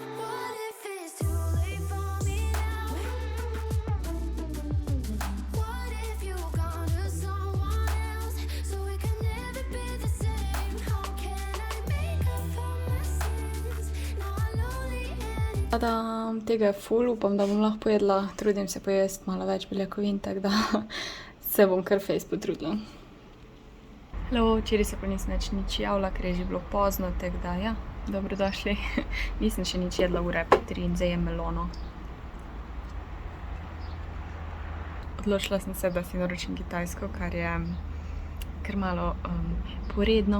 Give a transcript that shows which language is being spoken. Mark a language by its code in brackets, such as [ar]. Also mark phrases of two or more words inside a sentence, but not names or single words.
[en] What if it's too late for me now? What if you've gone to someone else, so we can never be the same? How can I make up for my sins? Now I'm lonely and [sl] Tadam, tega je ful, upam, da bom lahko pojedla, trudim se pojesti malo več beljakovin, tako da se bom kar fejst potrudila. Hello, včeraj se pa nisem nič javila, ker je že bilo pozno, tako da ja, dobrodošli. Nisem še nič jedla, ura je 3 in zdaj jem melono. Odločila sem se, da si naročim kitajsko, kar je kar malo poredno.